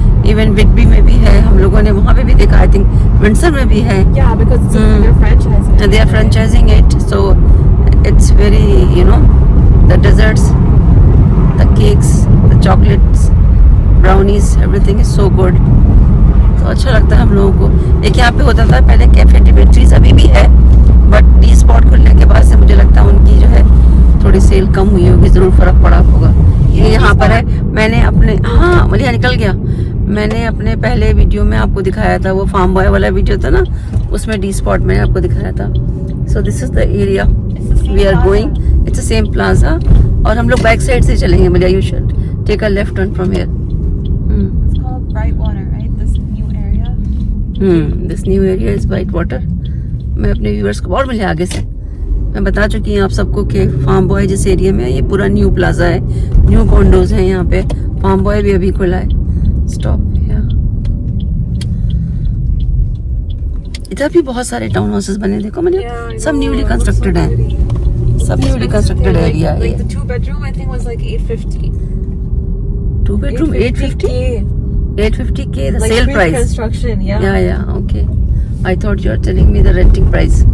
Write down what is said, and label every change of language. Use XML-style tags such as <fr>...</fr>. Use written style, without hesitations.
<hi>Even विटबी में भी है, हम लोगों ने वहाँ पे भी देखा।</hi> <en>I think</en> <hi>विंडसर में भी है।</hi> <en>Yeah, because they're franchising. They are franchising it, so it's very, you know, the desserts, the cakes, the chocolates, brownies, everything is so good.</en> <hi>तो अच्छा लगता है हम लोगों को। एक यहाँ पे होता था पहले कैफे डिमेट्रीज, अभी भी है, बट डी स्पॉट खुलने के बाद से मुझे लगता है उनकी जो है थोड़ी सेल कम हुई होगी, जरूर फर्क पड़ा होगा। ये यहाँ पर है। मैंने अपने, हाँ मलिया निकल गया, मैंने अपने पहले वीडियो में आपको दिखाया था, वो फार्म बॉय वाला वीडियो था ना, उसमें डी स्पॉट में आपको दिखाया था।</hi> <en>so this is the area we are going, it's the same plaza,</en> <hi>और हम लोग बैक साइड से चलेंगे।</hi> <en>मलिया you should take a left turn from here. It's called Brightwater, right? This new area. This new area is White Water.</en> <hi>मैं अपने viewers को और मिले आगे से मैं बता चुकी हूँ आप सबको कि फार्म बॉय जिस एरिया में है ये पूरा न्यू प्लाजा है, न्यू कॉन्डोज हैं यहाँ पे। फार्म बॉय भी अभी खुला है। स्टॉप, इधर भी बहुत सारे टाउन हाउसेस बने, देखो मैंने, सब न्यूली कंस्ट्रक्टेड हैं, सब न्यूली कंस्ट्रक्टेड एरिया है।</hi> <en>Like the 2-bedroom, I think was like 850. 2 bedroom 850? 850K the Like sale price. construction, yeah. Yeah, okay. I thought you are telling me the renting price.</en>